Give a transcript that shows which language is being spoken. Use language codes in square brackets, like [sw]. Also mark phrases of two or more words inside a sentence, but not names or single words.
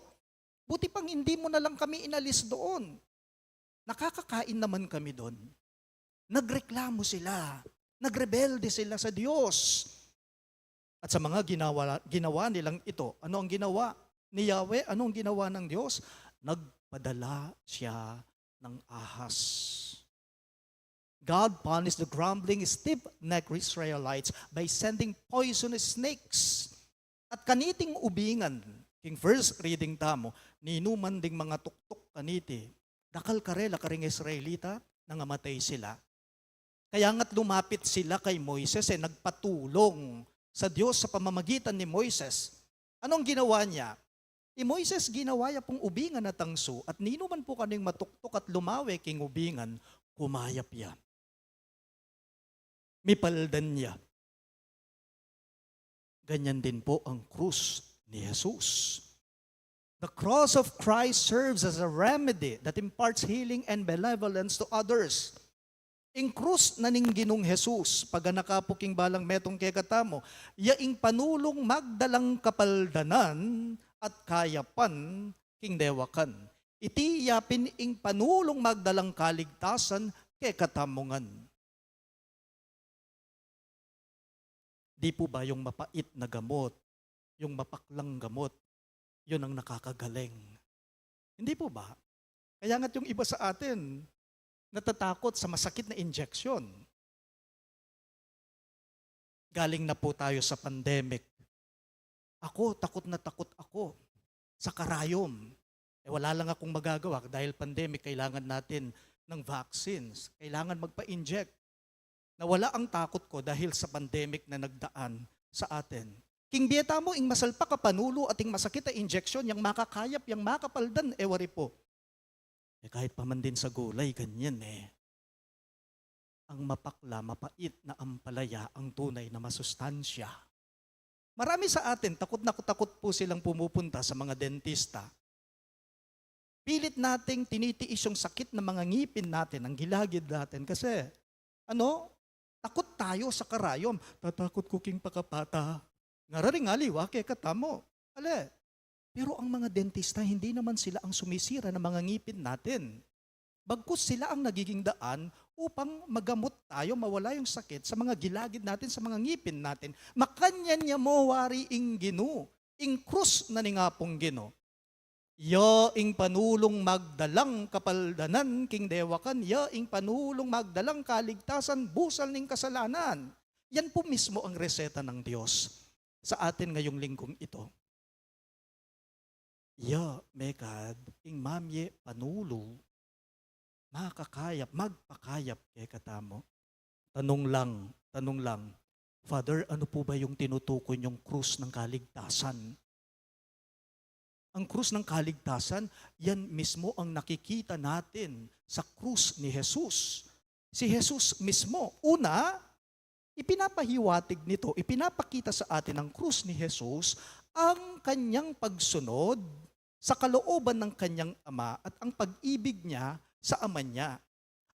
[tl] Buti pang hindi mo na lang kami inalis doon. Nakakakain naman kami doon. Nagreklamo sila. Nagrebelde sila sa Diyos. At sa mga ginawa nilang ito, ano ang ginawa ni Yahweh? Ano ang ginawa ng Diyos? Nagpadala siya ng ahas. [en] God punished the grumbling, stiff-necked Israelites by sending poisonous snakes. [pam] At kaniting ubingan, king [en] first reading [pam] tamo, ninuman ding mga tuktok kaniti, dakal karela karing Israelita, nangamatay sila. [tl] Kaya nga't lumapit sila kay Moises, nagpatulong sa Diyos sa pamamagitan ni Moises. Anong ginawa niya? [pam] Moises ginawa ya pong ubingan na tangso at ninuman po kaning matuktok at lumawe king ubingan, kumayap ya. Mipaldan niya. [tl] Ganyan din po ang krus ni Jesus. [en] The cross of Christ serves as a remedy that imparts healing and benevolence to others. [pam] Ing krus na ning Ginong Jesus, pag nakapuking balang metong kekatamo, yaing panulong magdalang kapaldanan at kayapan king dewakan. Iti yapin ing panulong magdalang kaligtasan kekatamongan. [tl] Di po ba yung mapait na gamot, yung mapaklang gamot, yun ang nakakagaling? Hindi po ba? Kaya nga't yung iba sa atin, natatakot sa masakit na injection. Galing na po tayo sa pandemic. Ako, takot na takot ako sa karayom. Wala lang akong magagawa dahil pandemic, kailangan natin ng vaccines. Kailangan magpa-inject. Nawala ang takot ko dahil sa pandemic na nagdaan sa atin. [pam] King Bieta mo, ing masalpa ka panulo at ing masakit na injection, yung makakayap, yung makapaldan, wari po. [tl] Kahit pa man din sa gulay, ganyan Ang mapakla, mapait na ampalaya, ang tunay na masustansya. Marami sa atin, takot na takot po silang pumupunta sa mga dentista. Pilit nating tinitiis yung sakit ng mga ngipin natin, ang gilagid natin. Kasi, takot tayo sa karayom. [pam] Tatakot kuking pakapata. Ngararing aliwa, katamo. [tl] Pero ang mga dentista, hindi naman sila ang sumisira ng mga ngipin natin. Bagkus sila ang nagiging daan upang magamot tayo, mawala yung sakit sa mga gilagid natin, sa mga ngipin natin. [pam] Makanyan niya mo wari ing Gino, ing krus na ni nga pong Gino. Ya ing panulong magdalang kapaldanan king dewakan, ya ing panulong magdalang kaligtasan, busal ning kasalanan. [tl] Yan po mismo ang reseta ng Diyos sa atin ngayong linggong ito. [pam] Ya mekad ing mamye panulo, makakayap, magpakayap kay katamo. [tl] Tanong lang, Father, ano po ba yung tinutukoy yung krus ng kaligtasan? Ang krus ng kaligtasan, yan mismo ang nakikita natin sa krus ni Jesus. Si Jesus mismo, una, ipinapahiwatig nito, ipinapakita sa atin ng krus ni Jesus ang kanyang pagsunod sa kalooban ng kanyang ama at ang pag-ibig niya sa ama niya.